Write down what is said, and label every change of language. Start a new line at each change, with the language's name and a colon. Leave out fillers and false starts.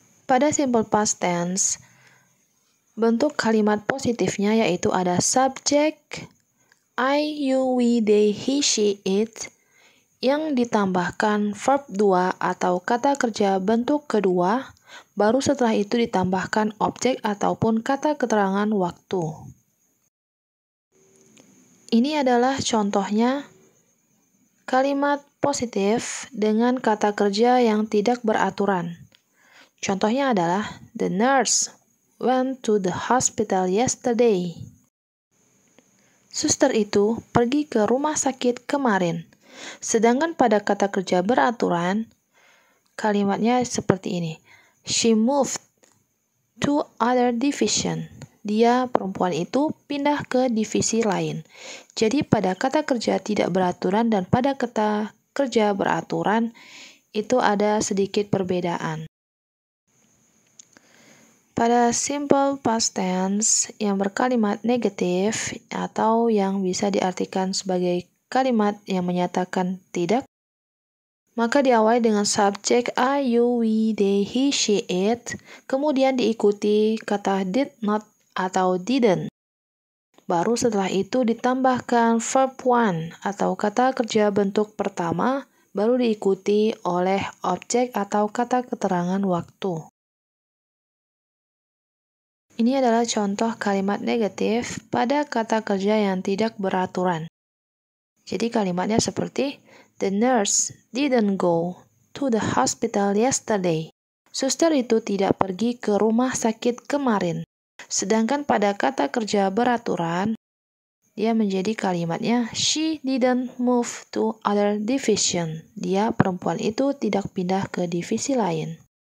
Indonesian: Pada simple past tense, bentuk kalimat positifnya yaitu ada subject, I, you, we, they, he, she, it, yang ditambahkan verb 2 atau kata kerja bentuk kedua, baru setelah itu ditambahkan objek ataupun kata keterangan waktu. Ini adalah contohnya kalimat positif dengan kata kerja yang tidak beraturan. Contohnya adalah,
English: the nurse went to the hospital yesterday.
Indonesian: Suster itu pergi ke rumah sakit kemarin. Sedangkan pada kata kerja beraturan, kalimatnya seperti ini.
English: She moved to other division.
Indonesian: Dia, perempuan itu, pindah ke divisi lain. Jadi pada kata kerja tidak beraturan dan pada kata kerja beraturan, itu ada sedikit perbedaan. Pada simple past tense yang berkalimat negatif atau yang bisa diartikan sebagai kalimat yang menyatakan tidak, maka diawali dengan subjek I, you, we, they, he, she, it, kemudian diikuti kata did not atau didn't. Baru setelah itu ditambahkan verb 1 atau kata kerja bentuk pertama, baru diikuti oleh objek atau kata keterangan waktu. Ini adalah contoh kalimat negatif pada kata kerja yang tidak beraturan. Jadi kalimatnya seperti,
English: the nurse didn't go to the hospital yesterday.
Indonesian: Suster itu tidak pergi ke rumah sakit kemarin. Sedangkan pada kata kerja beraturan, dia menjadi kalimatnya,
English: she didn't move to other division.
Indonesian: Dia, perempuan itu, tidak pindah ke divisi lain.